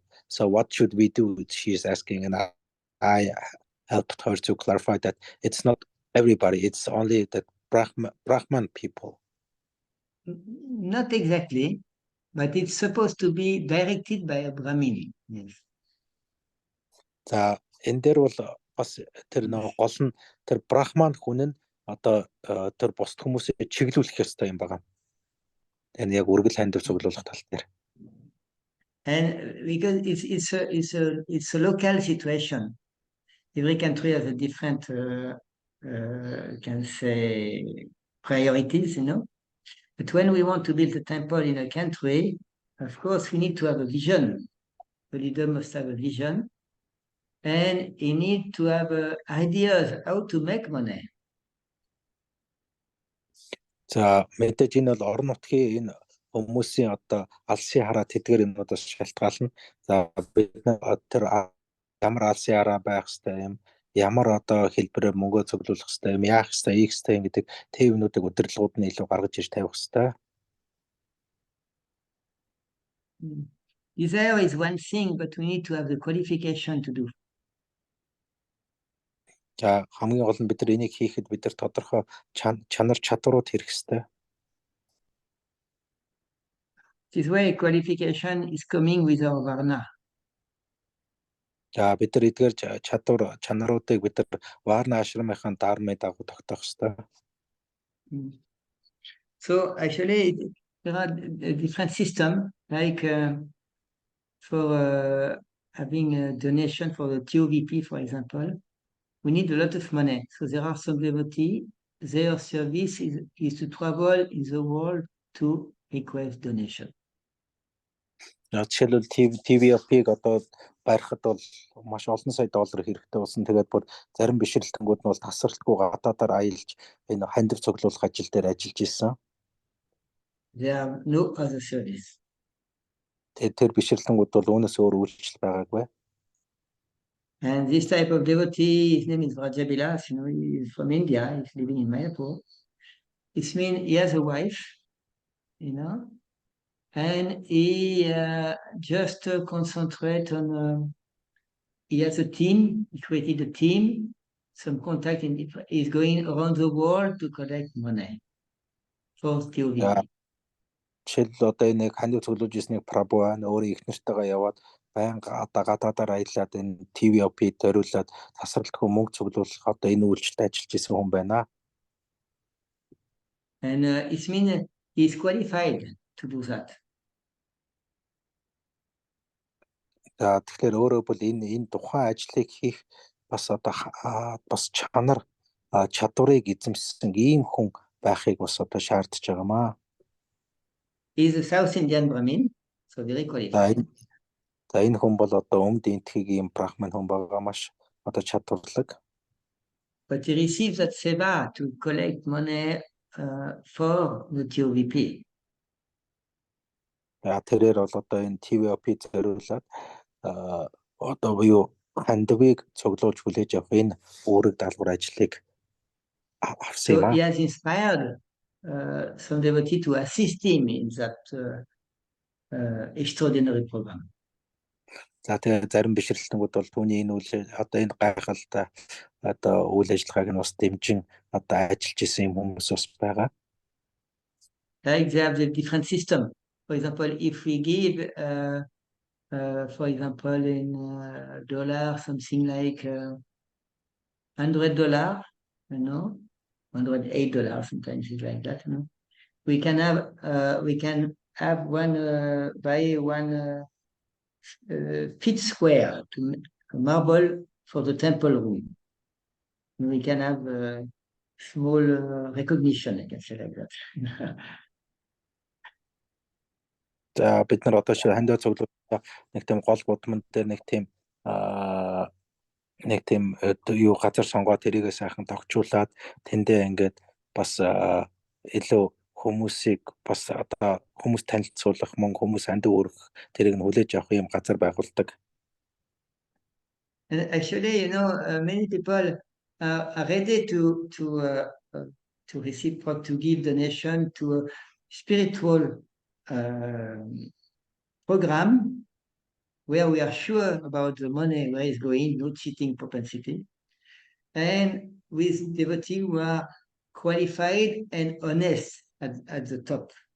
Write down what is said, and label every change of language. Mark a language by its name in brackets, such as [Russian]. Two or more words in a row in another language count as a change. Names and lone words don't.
[English] So what should we do? She is asking, and I helped her to clarify that it's not everybody, it's only the Brahman people. Not exactly, but it's supposed to be directed by a Brahmin. Yes. [Mongolian] За энэ дээр бол бас тэр нэг гол нь тэр Брахман хүн нь одоо тэр бусд хүмүүсээ чиглүүлэх ёстой юм байна. Энэ яг үргэл хандив цуглуулах тал дээр. [English] And because it's a local situation. Every country has a different, can say, priorities, you know. But when we want to build a temple in a country, of course, we need to have a vision. The leader must have a vision. And he needs to have ideas how to make money. [Mongolian] За мэдээж энэ бол орон нутгийн энэ хүмүүсийн одоо алсын хараа тэдгээр юмудаас шалтгаална. За бид тэр ямар алсын хараа байх ёстой юм, ямар одоо хэлбэрээр мөнгө цуглуулах ёстой юм, яах ёстой, ийх ёстой гэдэг төвнүүдийг удирдлагууд нь илүү гаргаж ирж тавих ёстой. [English] Desire is one thing, but we need to have the qualification to do. [Mongolian] За хамгийн гол нь бид нар энийг хийхэд бид нар тодорхой чанар чадварууд хэрэг ёстой. [English] This way qualification is coming with our varna. [Mongolian] За бид нар эдгээр чанаруудыг бид нар варна ашрамынхаа дармын дагуу тогтоох ёстой. [English] So actually there are different systems like for having a donation for the TOVP, for example. We need a lot of money. So there are some devotees, their service is to travel in the world to request donation. [Mongolian] Жишээлбэл TVP-г одоо барихад бол маш олон сая доллар хэрэгтэй болсон. Тэгээд бүр зарим бишрэлтэнгүүд нь бол тасралтгүй гадаадаар аялж энэ хандив цуглуулах ажил дээр ажиллаж исэн. [English] There are no other service. [Mongolian] Тэр бишрэлтэнгүүд бол үүнээс өөр үйлчлэл байгаагүй. [English] And this type of devotee, his name is Rajabilas, you know, he's from India, he's living in Mayapur. It means he has a wife, you know, and he just concentrate on, he has a team, he created a team, some contact, he's going around the world to collect money for TOVP. [Mongolian] Жишээлбэл одоо энэ хандив цуглуулж ирснийг Прабу өөрөө их нартайгаа яваад байнга гадаадаар аялаад энэ TVP төрүүлээд тасралтгүй мөнгө цуглуулах одоо энэ үйлчлэлд ажиллаж исэн хүн байна. [English] And it means he's qualified to do that. [Mongolian] За тэгэхээр өөрөө бол энэ тухайн ажлыг хийх бас одоо бас чанар чадварыг эзэмшсэн ийм хүн байхыг бас одоо шаардж байгаамаа. [English] He's a South Indian Brahmin, so very qualified. [Mongolian] За энэ хүн бол одоо өмнөд энтхийн ийм брахман хүн байгаа маш одоо чадварлаг. [English] but he receives that seva to collect money for the TOVP. [Mongolian] тэрээр бол одоо энэ TVOP зориулаад одоо буюу хандивыг цуглуулж хүлээж авах энэ үүрэг даалгавар ажлыг авсан юм [English] So аа. he has inspired some devotee to assist him in that extraordinary program. [Mongolian] За тэгээ зарим бишрэлтнүүд бол түүний энэ үйл одоо энэ гайхалтай одоо үйл ажиллагааг нь бас дэмжин одоо ажиллаж исэн юм хүмүүс бас байгаа. [English] Like they have the different system. For example, if we give, for example, in dollars, something like $100, you know, $108, sometimes it's like that, you know. We can have one buy one feet square to marble for the temple room. We can have a small recognition, I can say like that. [Mongolian] За бид нар одоо шиг хандив цуглуулах нэг тийм гол будман дээр нэг тийм юу газар сонгоод тэрийгээ сайхан тогтчуулаад тэндээ ингээд бас илүү хүмүүсийг бас одоо хүмүүс танилцуулах мөн хүмүүс хандив өргөх тэрийг нь хүлээж авах юм газар байгуулдаг. [English] And actually, you know, many people are ready to receive, to give donation to a spiritual program where we are sure about the money where it's going, no cheating propensity, and with devotees who are qualified and honest at the top.